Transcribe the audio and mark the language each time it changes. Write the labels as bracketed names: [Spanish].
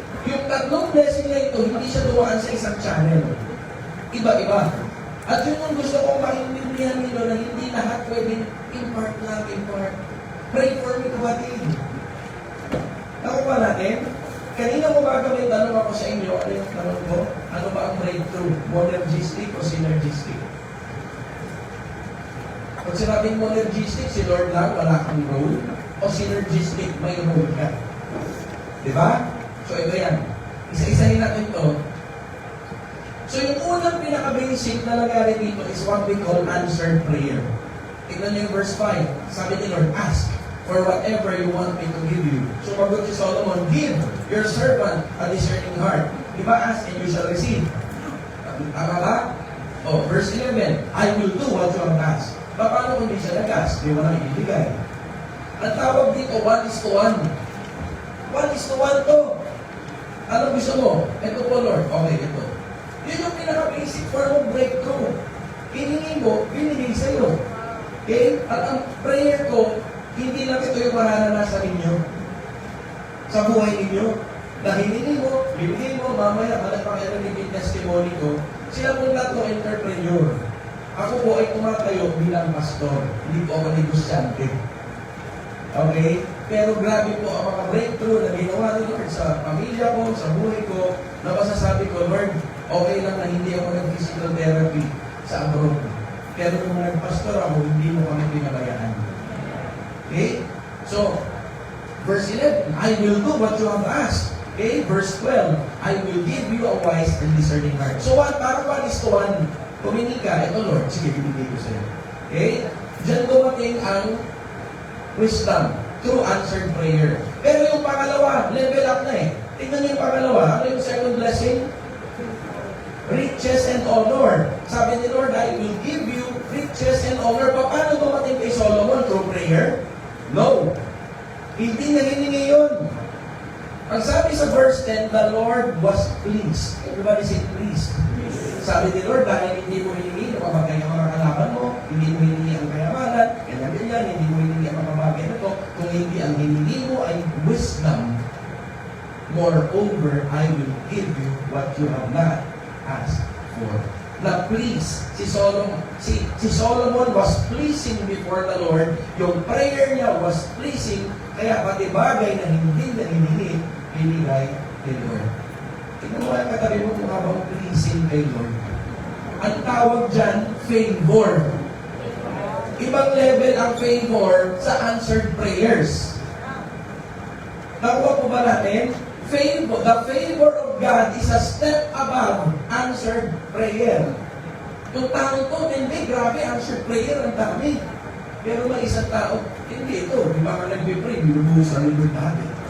[Filipino] Yung tatlong blessing na ito, hindi siya dumaan sa isang channel. Iba-iba. At yun yung gusto kong maintindihan nito na hindi lahat pwedeng impart lang, impart. [English] Pray for me, [Filipino] kapatid. Nakuha natin? Kanina mo ba may tanong ako sa inyo, ano yung tanong ko? Ano ba ang breakthrough? Monergistic o synergistic? Pag sinabing monergistic, si Lord lang, wala kang role. O synergistic, may role ka. Diba? So ito yan. Isa-isahin natin to. So yung unang pinaka-basic na nangyari dito [English] is what we call answered prayer. [Filipino] Tignan niyo yung verse 5. Sabi ni Lord, [English] ask for whatever you want me to give you. [Filipino] So magot si Solomon, [English] give your servant a discerning heart. Diba, ask and you shall receive. [Filipino] Tama ba? [English] Oh, verse 11, I will do what you have asked. [Filipino] Paano kung hindi siya nagas? Di mo na ibibigay. Ang tawag dito, 1:1. 1:1 to. Ano gusto mo? Ito po, Lord. Okay, ito. Yun yung pinaka-basic form of breakthrough. Hiningi mo, binigay sa'yo. Okay? At ang prayer ko, hindi lang ito yung mararanasan ninyo sa buhay ninyo. Dahil hiningi mo, bibigay mo, mamaya, malapang-erang yung testimony ko, sila po lahat ng entrepreneur. Ako po ay tumatayo bilang pastor. Hindi po ako negosyante. Okay? Pero grabe po ang mga breakthrough na ginawa ni Lord sa pamilya ko, sa buhay ko, na masasabi ko, Lord, okay lang na hindi ako nag-physical therapy sa abroad. Pero kung nag-pastor ako, hindi mo kami pinabayaan. Okay? [English] So, verse 11, I will do what you have asked. Okay? Verse 12, I will give you a wise and discerning heart. [Filipino] So, parang 1:1. Tumingin ka, ito Lord, sige, bibigay ko sa'yo. Okay? Diyan dumating ang wisdom through answered prayer. Pero yung pangalawa, level up na eh. Tingnan niyo yung pangalawa. Ano yung second blessing? [English] Riches and honor. [Filipino] Sabi ni Lord, [English] I will give you riches and honor. [Filipino] Paano dumating kay Solomon? [English] Through prayer? No. [Filipino] Hindi na hiningi yun. Ang sabi sa verse 10, [English] the Lord was pleased. Everybody say pleased. [Filipino] Sabi ni Lord, dahil hindi mo hiningi ang mga kalaban mo, hindi mo hiningi ang kayamanan, ganyan, hindi mo hiningi ang mga bagay na ito, kung hindi ang hiningi mo ay wisdom, [English] moreover, I will give you what you have not asked for. [Filipino] Na please, si Solomon [English] was pleasing before the Lord, [Filipino] yung prayer niya was pleasing, kaya pati bagay na hindi na hiningi, binigay kay Lord. Tingnan mo ang katabi mo kung habang pleasing kay Lord. Ang tawag dyan, favor. Ibang level ang favor sa answered prayers. Nakuha po ba natin? [English] Favor, the favor of God is a step above answered prayer. [Filipino] Yung taong to, hindi, grabe, answered prayer, ang dami. Pero may isang tao, hindi ito, di ba nga nagpipray, binubuhos ang libod natin.